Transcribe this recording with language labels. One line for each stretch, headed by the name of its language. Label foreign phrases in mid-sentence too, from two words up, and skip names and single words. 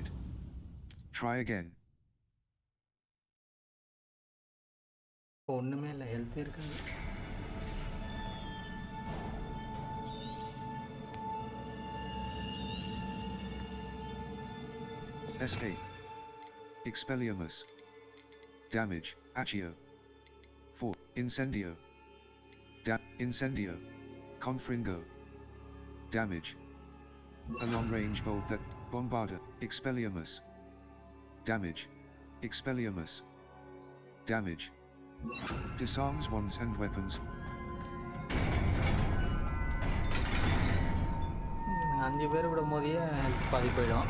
English: Try again.
Tamil: ஒன்றுமே இல்லை, ஹெல்த் இருக்காது.
English: SA. Expelliarmus. Damage. Accio. 4. Incendio. Incendio. Confringo. Damage. A long-range bolt that bombarder. Expelliarmus. Damage. Expelliarmus. Damage. Disarms wands and weapons.
Tamil: 5 பேர் விடும் போதே ஹெல்த் பாதி போயிடும்.